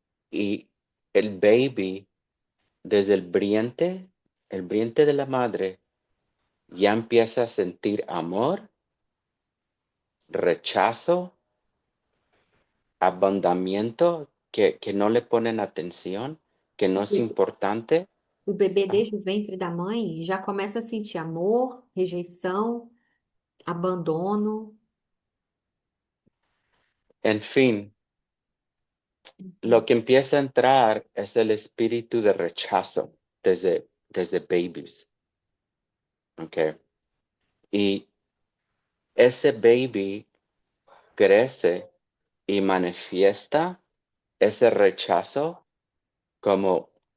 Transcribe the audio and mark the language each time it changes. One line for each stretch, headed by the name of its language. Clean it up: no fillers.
Spanish: Y el baby, desde el vientre de la madre, ya empieza a sentir amor, rechazo, abandonamiento, que no le ponen atención, que no es importante.
Portuguese: O bebê, Ajá. desde o ventre da mãe, já começa a sentir amor, rejeição, abandono.
Spanish: En fin, lo que empieza a entrar es el espíritu de rechazo desde babies. Okay. Y ese baby crece y manifiesta ese rechazo como